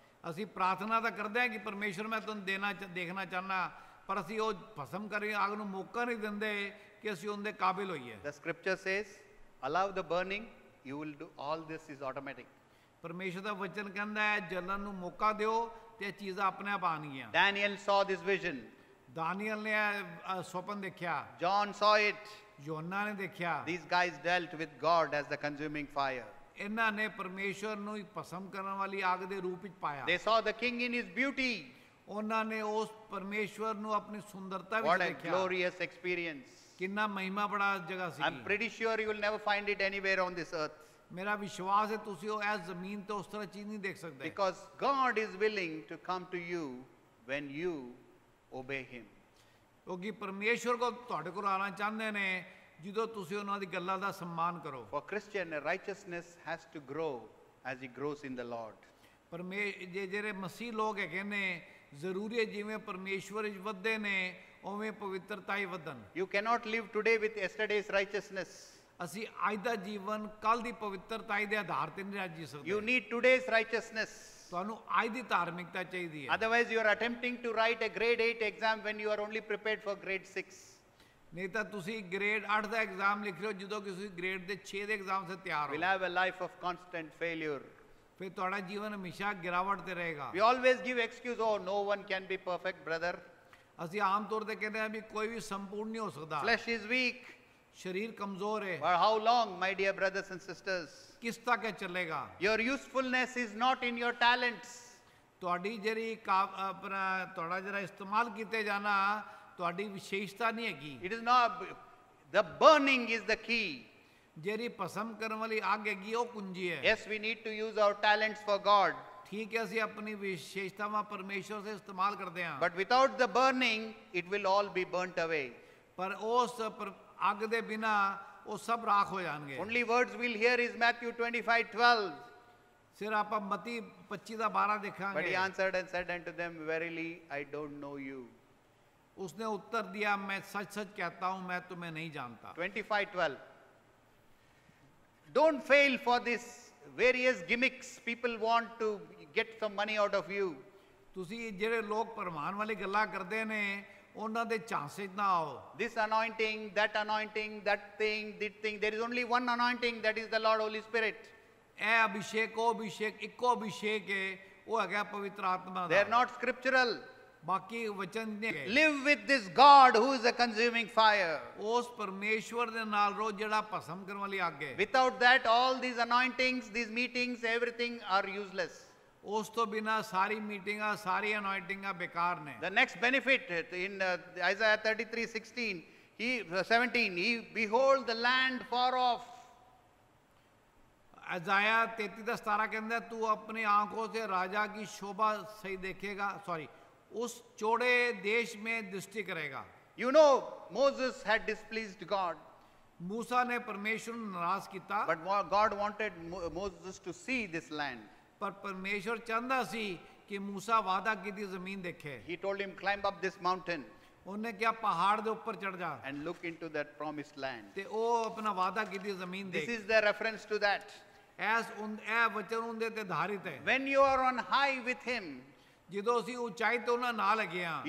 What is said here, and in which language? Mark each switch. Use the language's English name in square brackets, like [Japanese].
[Punjabi] ਅਸੀਂ ਪ੍ਰਾਰਥਨਾ ਤਾਂ ਕਰਦੇ ਹਾਂ ਕਿ ਪਰਮੇਸ਼ਵਰ ਮੈਂ ਤੁਹਾਨੂੰ ਦੇਖਣਾ ਚਾਹਨਾ, ਪਰ ਅਸੀਂ ਉਹ ਭਸਮ ਕਰੀ ਅੱਗ ਨੂੰ ਮੌਕਾ ਨਹੀਂ ਦਿੰਦੇ ਕਿ ਅਸੀਂ ਉਹਦੇ ਕਾਬਿਲ ਹੋਈਏ। [English] The scripture says, allow the burning, you will do all this is automatic. [Punjabi] ਪਰਮੇਸ਼ਵਰ ਦਾ ਵਚਨ ਕਹਿੰਦਾ ਹੈ ਜਲਨ ਨੂੰ ਮੌਕਾ ਦਿਓ ਤੇ ਇਹ ਚੀਜ਼ਾਂ ਆਪਣੇ ਆਪ ਆਣਗੀਆਂ। [English] Daniel saw this vision. [Punjabi] Daniel ਨੇ ਸੁਪਨ ਦੇਖਿਆ। [English] John saw it. [Punjabi] ਯੋਨਾ ਨੇ ਦੇਖਿਆ। [English] These guys dealt with God as the consuming fire. [Punjabi] ਇਹਨਾਂ ਨੇ ਪਰਮੇਸ਼ਵਰ ਨੂੰ ਭਸਮ ਕਰਨ ਵਾਲੀ ਅੱਗ ਦੇ ਰੂਪ ਵਿੱਚ ਪਾਇਆ। [English] They saw the king in his beauty. [Punjabi] ਉਹਨਾਂ ਨੇ ਉਸ ਪਰਮੇਸ਼ਵਰ ਨੂੰ ਆਪਣੀ ਸੁੰਦਰਤਾ ਵਿੱਚ [English] What a [Punjabi] ਦੇਖਿਆ। [English] glorious experience. [Punjabi] ਕਿੰਨਾ ਮਹਿਮਾ ਬੜਾ ਜਗ੍ਹਾ ਸੀ। [English] I'm pretty sure you will never find it anywhere on this earth. [Punjabi] ਮੇਰਾ ਵਿਸ਼ਵਾਸ ਹੈ ਤੁਸੀਂ ਉਹ ਇਸ ਜ਼ਮੀਨ ਤੇ ਉਸ ਤਰ੍ਹਾਂ ਚੀਜ਼ ਨਹੀਂ ਦੇਖ ਸਕਦੇ [English] Because God is willing to come to you when you obey Him. [Punjabi] ਕਿਉਂਕਿ ਪਰਮੇਸ਼ਵਰ ਕੋ ਤੁਹਾਡੇ ਕੋਲ ਆਣਾ ਚਾਹੁੰਦੇ ਨੇ ਜਦੋਂ ਤੁਸੀਂ ਉਹਨਾਂ ਦੀ ਗੱਲਾਂ ਦਾ ਸਨਮਾਨ ਕਰੋ [English] For Christian, righteousness has to grow as he grows in the Lord. [Punjabi] ਜਿਹੜੇ ਮਸੀਹ ਲੋਕ ਹੈਗੇ ਨੇ ਜ਼ਰੂਰੀ ਹੈ ਜਿਵੇਂ ਪਰਮੇਸ਼ਵਰ ਵਿੱਚ ਵਧਦੇ ਨੇ ਉਵੇਂ ਪਵਿੱਤਰਤਾ ਹੀ ਵਧਣ [English] You cannot live today with yesterday's righteousness. [Punjabi] ਅਸੀਂ ਅੱਜ ਦਾ ਜੀਵਨ ਕੱਲ ਦੀ ਪਵਿੱਤਰਤਾ ਦੇ ਆਧਾਰ ਤੇ ਨਹੀਂ ਜੀ ਸਕਦੇ [English] You need today's righteousness. [Punjabi] ਤੁਹਾਨੂੰ ਅੱਜ ਦੀ ਧਾਰਮਿਕਤਾ ਚਾਹੀਦੀ ਹੈ [English] Otherwise, you are attempting to write a grade 8 exam when you are only prepared for grade 6. [Punjabi] ਨਹੀਂ ਤਾਂ ਤੁਸੀਂ ਗ੍ਰੇਡ 8 ਦਾ ਐਗਜ਼ਾਮ ਲਿਖ ਰਹੇ ਹੋ ਜਦੋਂ ਕਿ ਤੁਸੀਂ ਗ੍ਰੇਡ ਦੇ 6 ਦੇ ਐਗਜ਼ਾਮ ਸੇ ਤਿਆਰ [English] We'll [Punjabi] ਹੋ [English] have a life of constant failure. [Punjabi] ਫਿਰ ਤੁਹਾਡਾ ਜੀਵਨ ਹਮੇਸ਼ਾ ਗਿਰਾਵਟ ਤੇ ਰਹੇਗਾ [English] We always give excuse, oh, no one can be perfect, brother. [Punjabi] ਅਸੀਂ ਆਮ ਤੌਰ ਤੇ ਕਹਿੰਦੇ ਹਾਂ ਵੀ ਕੋਈ ਵੀ ਸੰਪੂਰਨ ਨਹੀਂ ਹੋ ਸਕਦਾ [English] Flesh is weak. [Punjabi] ਸਰੀਰ ਕਮਜ਼ੋਰ ਹੈ [English] For how long, my dear brothers and sisters? [Punjabi] ਕਿਸ ਤੱਕ ਇਹ ਚੱਲੇਗਾ [English] Your usefulness is not in your talents. [Punjabi] ਤੁਹਾਡੀ ਜਿਹੜੀ ਆਪਣਾ ਤੁਹਾਡਾ ਜਿਹੜਾ ਇਸਤੇਮਾਲ ਕੀਤੇ ਜਾਣਾ ਤੁਹਾਡੀ ਵਿਸ਼ੇਸ਼ਤਾ ਨਹੀਂ ਹੈਗੀ [English] It is not, the burning is the key. [Punjabi] ਜਿਹੜੀ ਭਸਮ ਕਰਨ ਵਾਲੀ ਅੱਗ ਹੈਗੀ ਉਹ ਕੁੰਜੀ ਹੈ [English] Yes, we need to use our talents for God. [Punjabi] ਠੀਕ ਹੈ ਅਸੀਂ ਆਪਣੀ ਵਿਸ਼ੇਸ਼ਤਾਵਾਂ ਪਰਮੇਸ਼ਵਰ ਸੇ ਇਸਤੇਮਾਲ ਕਰਦੇ ਹਾਂ [English] But without the burning, it will all be burnt away. [Punjabi] ਪਰ ਉਸ ਅੱਗ ਦੇ ਬਿਨਾ ਉਹ ਸਭ ਰਾਖ ਹੋ ਜਾਣਗੇ [English] Only words we'll hear is Matthew 25:12. [Punjabi] ਸਿਰ ਆਪਾਂ ਮਤੀ 25 ਦਾ 12 [English] But [Punjabi] ਦੇਖਾਂਗੇ [English] he answered and said unto them, Verily, I don't know you. [Hindi] उसने उत्तर दिया मैं सच सच कहता हूं मैं तुम्हें नहीं जानता [English] 25:12. Don't fail for this various gimmicks. People want to get some money out of you. [Punjabi] ਤੁਸੀਂ ਜਿਹੜੇ ਲੋਕ ਪਰਮਾਨ ਵਾਲੀ ਗੱਲਾਂ ਕਰਦੇ ਨੇ ਉਹਨਾਂ ਦੇ ਝਾਂਸੇ 'ਚ ਨਾ ਆਓ [English] This anointing, that anointing, that thing, this thing. There is only one anointing, that is the Lord Holy Spirit. [Punjabi] ਇਹ ਅਭਿਸ਼ੇਕ ਉਹ ਅਭਿਸ਼ੇਕ ਇੱਕੋ ਅਭਿਸ਼ੇਕ ਹੈ ਉਹ ਹੈਗਾ ਪਵਿੱਤਰ ਆਤਮਾ [English] They are [Punjabi] ਦਾ [English] not scriptural. [Punjabi] ਬਾਕੀ ਵਚਨ ਨੇ [English] Live with this God who is a consuming fire. [Punjabi] ਉਸ ਪਰਮੇਸ਼ਵਰ ਦੇ ਨਾਲ ਰੋ ਜਿਹੜਾ ਭਸਮ ਕਰਨ ਵਾਲੀ ਅੱਗ ਹੈ [English] Without that, all these anointings, these meetings, everything are useless. [Punjabi] ਉਸ ਤੋਂ ਬਿਨਾ ਸਾਰੀ ਮੀਟਿੰਗਾਂ ਸਾਰੀ ਅਨੋਇੰਟਿੰਗਾਂ ਬੇਕਾਰ ਨੇ [English] The next benefit in Isaiah 33:16, 17, he behold the land far off. [Hindi] अजाया 33:17 कहता है तू अपनी आंखों से राजा की शोभा सही देखेगा सॉरी उस चौड़े देश में दृष्टि करेगा [English] You know, Moses had displeased God, [Hindi] मूसा ने परमेश्वर [Punjabi] ਨੂੰ ਨਾਰਾਜ਼ ਕੀਤਾ [English] but God wanted Moses to see this land. [Punjabi] ਪਰ ਪਰਮੇਸ਼ਵਰ ਚਾਹੁੰਦਾ ਸੀ ਕਿ मूसा ਵਾਅਦਾ ਕੀਤੀ ਜ਼ਮੀਨ ਦੇਖੇ [English] He told him, climb up this mountain [Punjabi] ਉਹਨੇ ਕਿਹਾ ਪਹਾੜ ਦੇ ਉੱਪਰ ਚੜ ਜਾ [English] and look into that promised land. [Punjabi] ਤੇ ਉਹ ਆਪਣਾ ਵਾਅਦਾ ਕੀਤੀ ਜ਼ਮੀਨ [English] This [Punjabi] ਦੇਖ [English] is the reference to that. [Punjabi] ਇਹ ਵਚਨ ਉਹਦੇ ਤੇ ਆਧਾਰਿਤ ਹੈ [English] When you are on high with him, [Punjabi] ਜਦੋਂ ਅਸੀਂ ਉਚਾਈ ਤੇ ਉਹਨਾਂ ਨਾਲ ਹੈਗੇ ਆ